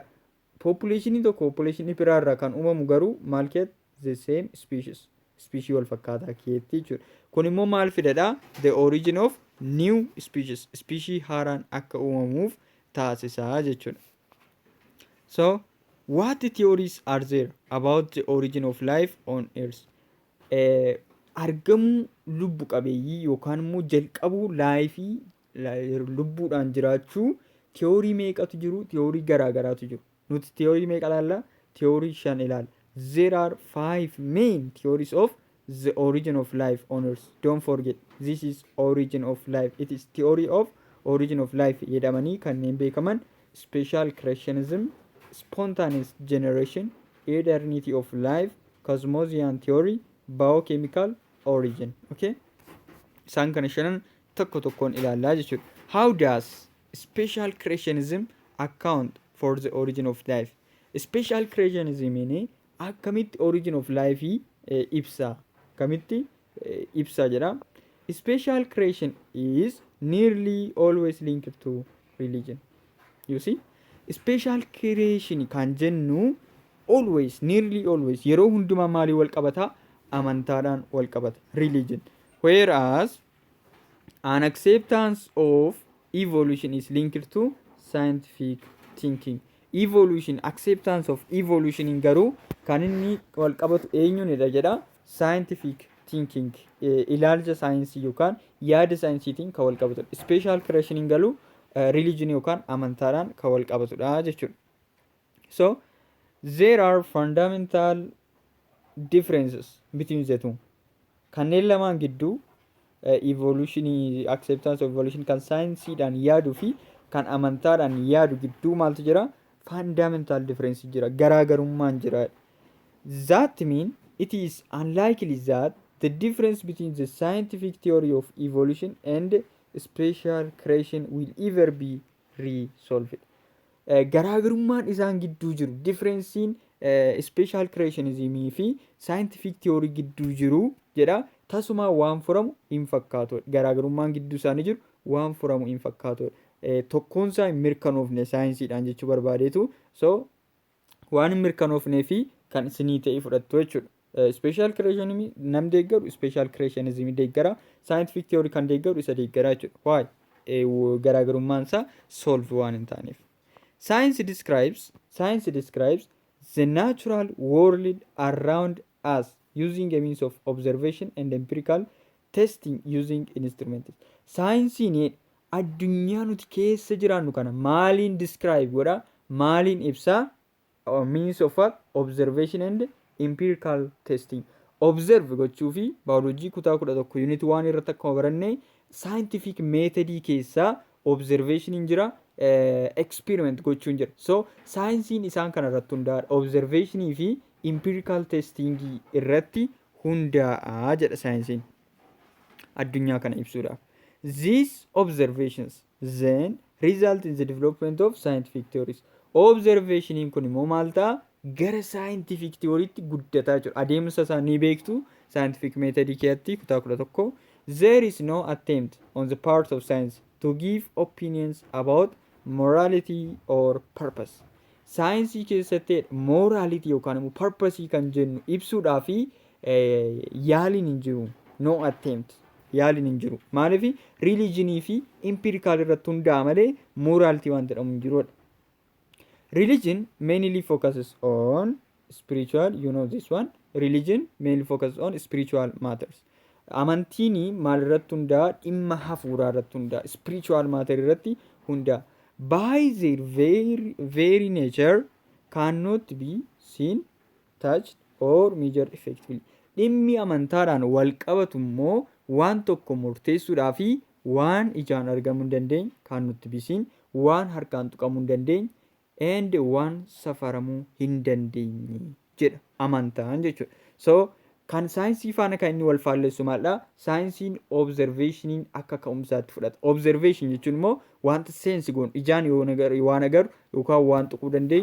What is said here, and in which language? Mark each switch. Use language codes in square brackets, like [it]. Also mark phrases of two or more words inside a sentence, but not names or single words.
[om] Populationii tokko populationii biraarraa kan uumamu garuu maal keessatti? [en] The same species. [om] Species wal fakkaataa keessatti jechuudha. Kun immoo maal fidadha? [en] The origin of new species. [om] Species haaraan akka uumamuuf taasisaa jechuudha. [en] So what theories are there about the origin of life on earth? [om] Argamuu lubbu qabeeyyii yookaan immoo jalqabuu laayifii lubbuudhaan jiraachuu theorii meeqatu jiru? Theorii garaagaraatu jiru. Nuti theorii meeqa ilaalla? Theorii 5 ilaalla. [en] There are 5 main theories of the origin of life on earth. Don't forget, this is origin of life. It is theory of origin of life [om] jedhamanii kanneen beekaman [en] special creationism, spontaneous generation, eternity of life, cosmozoic theory, biochemical origin. Okay? [om] Isaan kana shanan tokko tokkoon ilaallaa jechuudha. [en] How does special creationism account for the origin of life? [om] Special creationism akkamitti [en] origin of life [om] ibsa? Akkamitti ibsa jedha? [en] Special creation is nearly always linked to religion. You see? Special creation [om] kan jennu [en] always, nearly always, [om] yeroo hundumaa maalii wal qabata? Amantaadhaan wal qabata. Religion. [en] Whereas an acceptance of evolution is linked to scientific thinking. [om] Evolution, [en] acceptance of evolution [om] in garuu kan inni wal qabatu eenyuunidha jedha? [en] Scientific thinking. [om] Ilaalcha saayinsii yookaan yaada saayinsiitiin kan wal qabatu. Special creation in galuu religion yookaan amantaadhaan kan wal qabatudha jechuudha. [en] So there are fundamental differences between the two. [om] Kanneen lamaan gidduu evolutionii [en] acceptance of evolution [om] kan saayinsiidhaan yaaduu fi kan amantaadhaan yaadu gidduu maaltu jira? [en] Fundamental difference [om] jira, garaagarummaan jira. [en] That mean it is unlikely that the difference between the scientific theory of evolution and special creation will ever be resolved. [om] Garaagarummaan isaan gidduu jiru, differensiin special creationismii fi [en] scientific theory [om] gidduu jiru jedha. Tasumaa waan furamu hin fakkaatudha. Garaagarummaan gidduu isaanii jiru waan furamu hin fakkaatudha. Tokkoonsaa hin mirkanoofne saayinsiidhaan jechuu barbaadeetu. So waan hin mirkanoofnee fi kan isinii ta'e fudhattu jechuudha. Special creationism nam deeggaru special creationism deeggara. Scientific theory kan deeggaru isa deeggara jechuudha. [en] Why? [om] Garaagarummaan isaa solve waan hin taaneef. [en] Science describes the natural world around us using a means of observation and empirical testing using instruments. [om] Saayinsiin addunyaa nuti keessa jiraannu kana maaliin describe godha? Maaliin ibsaa? [en] Means of what? Observation and empirical testing. [om] Observe gochuu fi biology kutaa 11 unit 1 irratti akkuma baranne scientific methodii keessaa observation jira, experiment gochuun jira. So saayinsiin isaan kana irratti hundaa'a. Observationii fi [en] empirical testing [om] irratti hundaa'a jedha saayinsiin addunyaa kana ibsuudhaaf. [en] These observations then result in the development of scientific theories. [om] Observationiin kun immoo maal ta'a? Gara scientific theorytti guddataa jiru. Adeemsa isaa ni beektu scientific methodii keessatti kutaa 11. [en] There is no attempt on the part of science to give opinions about morality or purpose. [om] Saayinsii keessatti morality yookaan immoo purpose kan jennu ibsuudhaa fi yaaliin hin jiru. [en] No attempt. [om] Yaaliin hin jiru. Maaliif religionii fi empirical irratti hundaa'a malee morality waan jedhamu hin jirudha. [en] Religion mainly focuses on spiritual, you know this one. Religion mainly focuses on spiritual matters. [om] Amantiini maal irratti hundaa'a? Dhimma hafuuraa irratti hundaa'a. [en] Spiritual matter [om] irratti hundaa'a. [en] By their very nature cannot be seen, touched or measured effectively. [om] Dhimmi amantaadhaan wal qabatu immoo waan tokko murteessuudhaa fi waan ijaan argamuu hin dandeenye, [en] cannot be seen, [om] waan harkaan tuqamuu hin dandeenye, and waan safaramuu hin dandeenye jedha amantaan jechuudha. So kan saayinsii faana kan inni wal faallessu maalidha? Saayinsiin observationiin akka ka'umsaatti fudhata. Observation jechuun immoo wanta seensi goonu ijaan waan agaru yookaan waan tuquu dandeenyu.